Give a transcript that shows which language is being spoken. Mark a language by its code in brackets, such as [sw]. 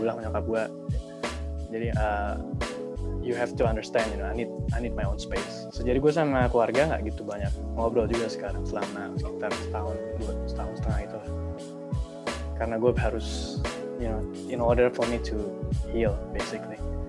[id] Gue bilang sama nyokap gue, jadi [en] you have to understand, I need my own space. [id] So, jadi gue sama keluarga nggak gitu banyak ngobrol juga sekarang selama sekitar setahun setengah itu lah. Karena gue harus, [en] in order for me to heal basically.